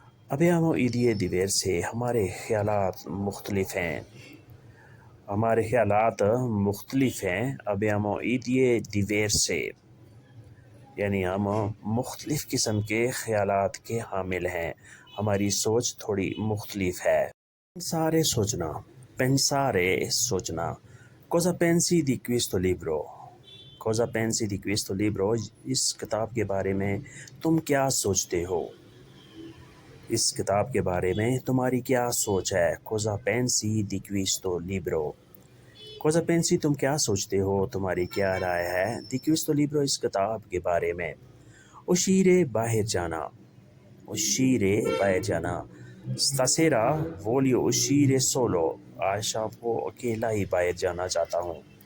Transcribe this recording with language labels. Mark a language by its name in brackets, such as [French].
[Italian] abbiamo idee diverse, [Hindi] हमारे ख़यालात मुख्तलिफ हैं, हमारे ख़यालात मुख्तलिफ हैं। [Italian] abbiamo idee diverse, [Hindi] यानी हम मुख्तलिफ किस्म के ख़यालात के हामिल हैं, हमारी सोच थोड़ी मुख्तलिफ है। pensare सोचना, pensare सोचना। [Italian] cosa pensi di questo libro? cosa pensi di questo libro? [Hindi] इस किताब के बारे में तुम क्या सोचते हो? इस किताब के बारे में तुम्हारी क्या सोच है? [Italian] cosa pensi di questo libro? cosa pensi [Hindi] तुम क्या सोचते हो, तुम्हारी क्या राय है? [Italian] di questo libro [Hindi] इस किताब के बारे में। uscire बाहर जाना, uscire बाहर जाना। [Italian] stasera voglio uscire solo, [Hindi] आज शाम को अकेला ही बाहर जाना चाहता हूँ।